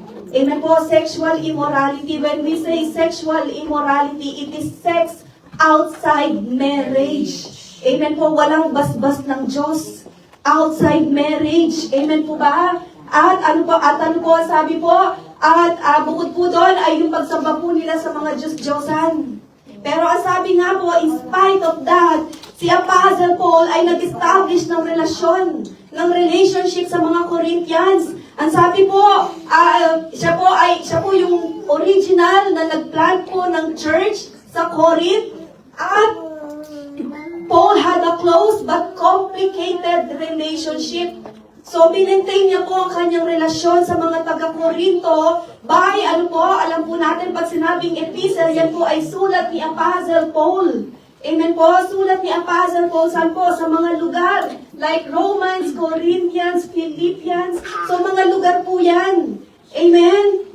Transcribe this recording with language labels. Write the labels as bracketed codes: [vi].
[en] Amen po, sexual immorality. When we say sexual immorality, it is sex outside marriage. [tl] Amen po, walang basbas ng Diyos. Outside marriage. Amen po ba? At ano po, sabi po, bukod po doon ay yung pagsamba po nila sa mga Diyos-Diyosan. Pero ang sabi nga po, [en] in spite of that, [tl] si Apostle Paul ay nag-establish ng relasyon, ng relationship sa mga Corinthians. Ang sabi po, siya po yung original na nagplant po ng church sa Corinth. [en] At Paul had a close but complicated relationship. [tl] So, binintay niya po ang kanyang relasyon sa mga taga-Korinto by, alam po natin, pag sinabing epistle, yan po ay sulat ni Apostle Paul. Amen po, sulat ni Apostle Paul, saan po? Sa mga lugar, like Romans, Corinthians, Philippians, so mga lugar po yan. Amen?